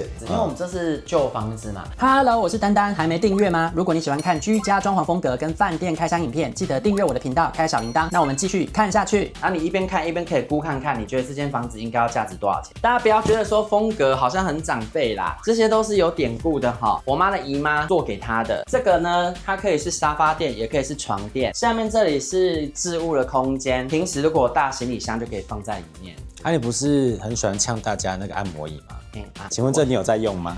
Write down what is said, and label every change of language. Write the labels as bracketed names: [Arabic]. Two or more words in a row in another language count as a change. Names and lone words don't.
[Chinese] 因為我們這是舊房子嘛。Hello， 我是丹丹，還沒訂閱嗎？如果你喜歡看居家裝潢風格跟飯店開箱影片，記得訂閱我的頻道，開小鈴鐺。那我們繼續看下去。那你一邊看一邊可以估看看，你覺得這間房子應該要價值多少錢？大家不要覺得說風格好像很長輩啦，這些都是有典故的哈。我媽的姨媽做給她的。這個呢，它可以是沙發墊，也可以是床墊。下面這裡是置物的空間，平時如果有大行李箱就可以放在裡面。你不是很喜歡嗆大家那個按摩椅嗎？請問這你有在用嗎？